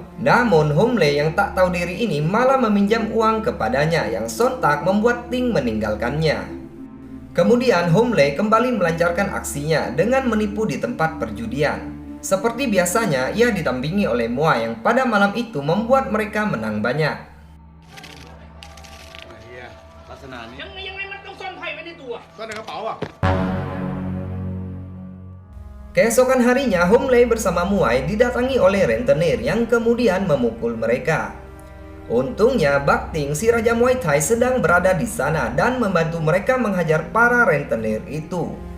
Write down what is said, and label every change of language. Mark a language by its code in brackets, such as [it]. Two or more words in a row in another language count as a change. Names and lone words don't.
[id] Namun Humle yang tak tahu diri ini malah meminjam uang kepadanya yang sontak membuat Ting meninggalkannya. Kemudian Humle kembali melancarkan aksinya dengan menipu di tempat perjudian. Seperti biasanya, ia didampingi oleh Mua yang pada malam itu membuat mereka menang banyak. [th] ยังไงมันต้องซ่อนไพ่ไว้ในตัวซ่อนในกระเป๋าอ่ะ [id] Keesokan harinya, Humle bersama Muai didatangi oleh rentenir yang kemudian memukul mereka. Untungnya Bak Ting, si Raja Muay Thai, sedang berada di sana dan membantu mereka menghajar para rentenir itu.